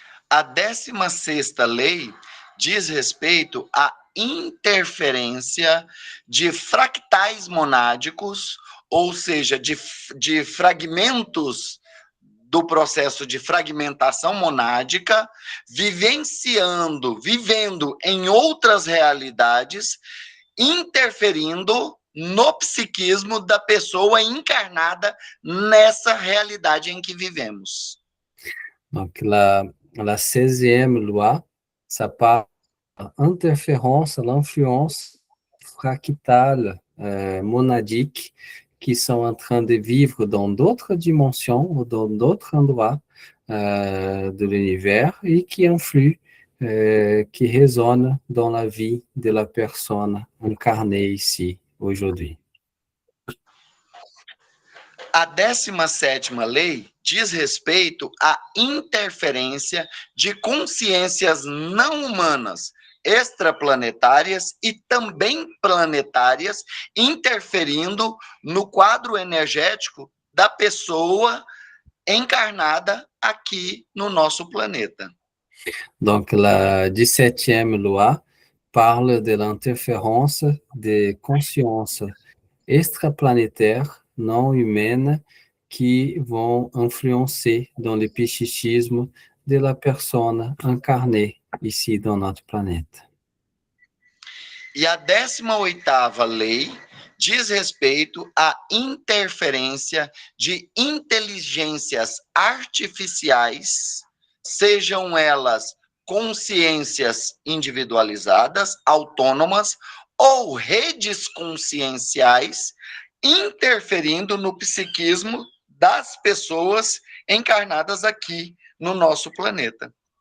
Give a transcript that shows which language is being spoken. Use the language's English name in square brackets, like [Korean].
[Portuguese] A 16ª lei diz respeito à interferência de fractais monádicos, ou seja, de fragmentos do processo de fragmentação monádica, vivendo em outras realidades, interferindo no psiquismo da pessoa encarnada nessa realidade em que vivemos. [French] Donc, la 16e loi, ça parle d'interférence, l'influence fractale monadique qui sont en train de vivre dans d'autres dimensions ou dans d'autres endroits de l'univers et qui influent, qui résonnent dans la vie de la personne incarnée ici, aujourd'hui. [Portuguese] A 17ª lei diz respeito à interferência de consciências não humanas, extraplanetárias e também planetárias, interferindo no quadro energético da pessoa encarnada aqui no nosso planeta. [French] Donc, la 17e loi parle de l'interférence des consciences extraplanétaires non humaines qui vont influencer dans le psychisme de la personne incarnée ici dans notre planète. [Portuguese] E a 18ª lei diz respeito à interferência de inteligências artificiais, sejam elas consciências individualizadas, autônomas, ou redes conscienciais, interferindo no psiquismo das pessoas encarnadas aqui no nosso planeta.